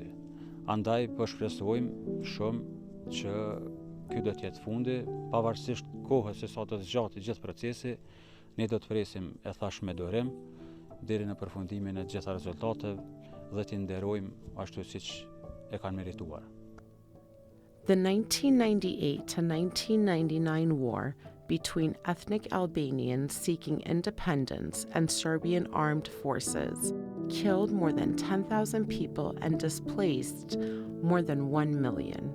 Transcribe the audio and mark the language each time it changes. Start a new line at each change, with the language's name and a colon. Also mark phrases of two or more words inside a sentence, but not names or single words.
Albanian: Andaj po shpresojmë shumë që ky do të jetë fundi, pavarësisht kohës se sa do të zgjatë gjithë procesi, ne do të presim e thash me durim deri në përfundimin e gjitha rezultateve dhe t'i nderojmë ashtu siç e kanë merituar.
English: The 1998 to 1999 war between ethnic Albanians seeking independence and Serbian armed forces killed more than 10,000 people and displaced more than 1 million.